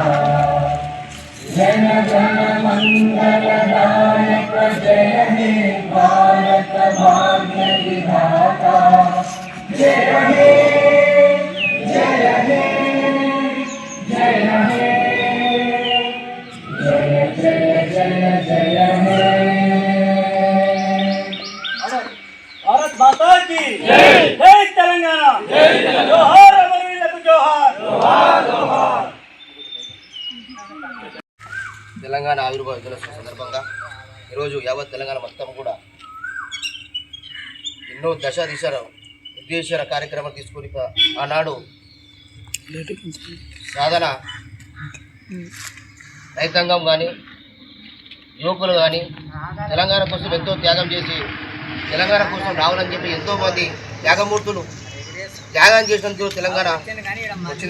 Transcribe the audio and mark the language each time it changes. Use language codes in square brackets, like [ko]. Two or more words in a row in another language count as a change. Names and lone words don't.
[bn] জন গণ মঙ্গলদায়ক জয় হে ভারত ভাগ্য বিধাতা, জয় হে জয় হে জয় হে জয় জয় জয় জয় হে। [hi] भारत माता की जय, जय तेलंगाना, जोहार अमरवीरुలకు जोहार, जोहार जोहार। [te] తెలంగాణ ఆవిర్భావ దినోత్సవం సందర్భంగా ఈరోజు యావత్ తెలంగాణ మొత్తం కూడా ఎన్నో దిశ ఉద్దేశ కార్యక్రమాలు తీసుకొని ఆనాడు సాధన రైతాంగం కానీ యువకులు కానీ తెలంగాణ కోసం ఎంతో త్యాగం చేసి తెలంగాణ కోసం రావాలని చెప్పి ఎంతోమంది త్యాగమూర్తులు త్యాగం చేసినందుకు తెలంగాణ వచ్చింది.